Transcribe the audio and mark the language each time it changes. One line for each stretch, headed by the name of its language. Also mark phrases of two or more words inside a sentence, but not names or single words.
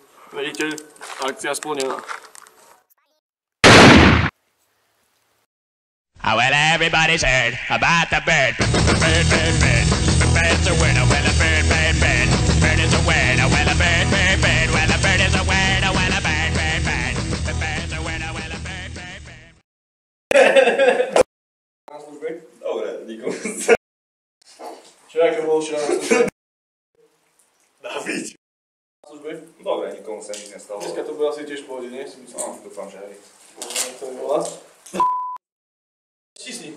Slovak: Veliteľ, akcia splnená.
English: Oh, well, everybody's heard about the bird. Bird, bird, bird. The bird's a word. Oh, well, a bird, bird, bird. Bird is a word. Oh, well, a bird, bird, bird. Well, a bird is a word. Oh, well, a bird, bird, bird. The bird's a word. Oh, well, a bird, bird, bird.
Slovak: Na službe? Dobre, nikomu sa... Čo, aké bolo včera na službe? David. Na službe? Dobre, nikomu sa nič nestalo. Dneska to bude asi tiež v pohode, nie? Si myslím. No, dúfam, že hej. To mi volá. Stisni.